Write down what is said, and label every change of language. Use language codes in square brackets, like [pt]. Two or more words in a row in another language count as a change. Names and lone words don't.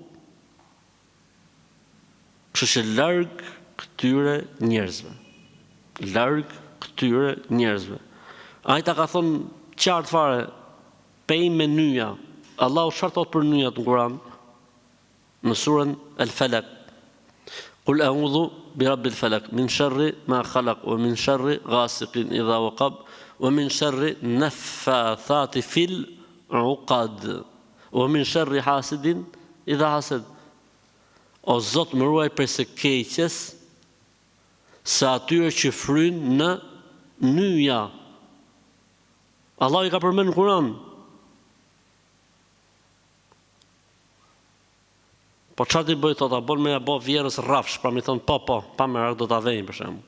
[sq] Kështu që larg këtyre njerëzve. Larg këtyre njerëzve. Ajta ka thonë qartë fare, pej me nyja. Allahu çfarë thot për nyjat në Kur'an? Në surën El-Falaq: [ar] "قل أعوذ برب الفلق من شر ما خلق ومن شر غاسق إذا وقب ومن شر النفاثات في العقد ومن شر حاسد إذا حسد." [sq] O Zot, më ruaj prej së keqes, se atyre që fryn në nyja. Allah i ka përmend në Kur'an. Po çfarë ti bëj thot, a bon me ja bë vjerës rrafsh, pra mi thon po, pa merak do ta vejnë për shemb.